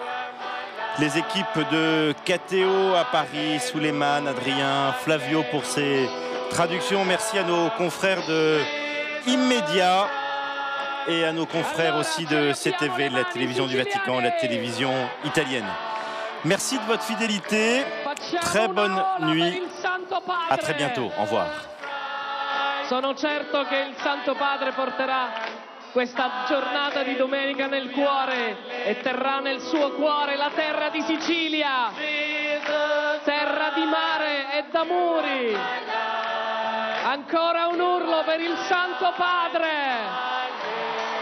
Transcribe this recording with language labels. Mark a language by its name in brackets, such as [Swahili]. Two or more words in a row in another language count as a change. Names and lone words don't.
[French] Les équipes de KTO à Paris, Souleymane, Adrien, Flavio pour ces traductions. Merci à nos confrères de Immédiat et à nos confrères aussi de CTV, la télévision du Vatican, la télévision italienne. Merci de votre fidélité. Très bonne nuit. À très bientôt. Au revoir. [Italian] Sono certo che il Santo Padre porterà questa giornata di domenica nel cuore e terrà nel suo cuore la terra di Sicilia, terra di mare e d'amori. Ancora un urlo per il Santo Padre.